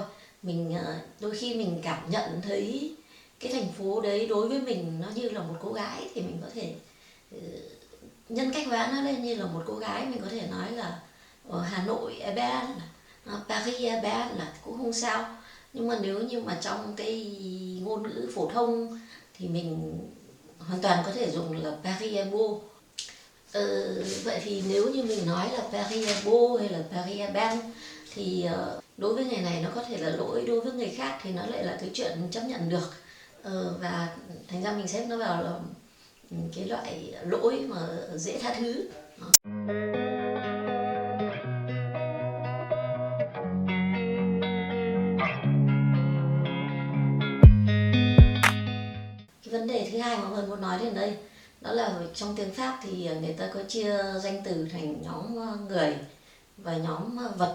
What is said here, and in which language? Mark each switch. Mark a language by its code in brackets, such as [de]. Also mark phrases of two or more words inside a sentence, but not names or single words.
[vi] Mình đôi khi mình cảm nhận thấy cái thành phố đấy đối với mình nó như là một cô gái, thì mình có thể nhân cách hóa nó lên như là một cô gái. Mình có thể nói là ở Hà Nội Eben, Paris Eben là cũng không sao. Nhưng mà nếu như mà trong cái ngôn ngữ phổ thông thì mình hoàn toàn có thể dùng là [fr] Paris est beau. [vi] Vậy thì nếu như mình nói là [fr] Paris est beau [vi] hay là [fr] Paris est belle [vi] thì đối với người này nó có thể là lỗi, đối với người khác thì nó lại là cái chuyện chấp nhận được. Và thành ra mình xếp nó vào là cái loại lỗi mà dễ tha thứ. Cái vấn đề thứ hai mà Vân muốn nói đến đây, đó là trong tiếng Pháp thì người ta có chia danh từ thành nhóm người và nhóm vật.